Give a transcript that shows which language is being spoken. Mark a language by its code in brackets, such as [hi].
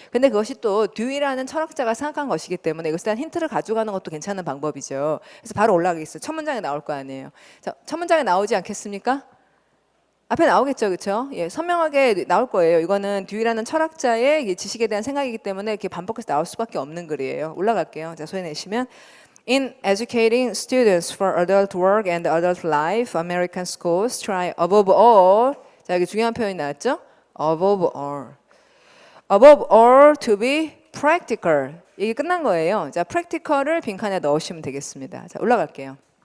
[ko] 근데 그것이 또 듀이라는 철학자가 생각한 것이기 때문에 이것에 대한 힌트를 가져가는 것도 괜찮은 방법이죠. 그래서 바로 올라가겠어요. 첫 문장에 나올 거 아니에요. 자, 첫 문장에 나오지 않겠습니까? 앞에 나오겠죠, 그렇죠? 예, 선명하게 나올 거예요. 이거는 듀이라는 철학자의 지식에 대한 생각이기 때문에 이렇게 반복해서 나올 수밖에 없는 글이에요. 올라갈게요. 자, 소리 내시면 [en] In educating students for adult work and adult life, American schools try above all. [ko] 자, 여기 중요한 표현이 나왔죠? [en] Above all. Above all to be practical. [ko] 이게 끝난 거예요. 자, practical을 빈칸에 넣으시면 되겠습니다. 자, 올라갈게요.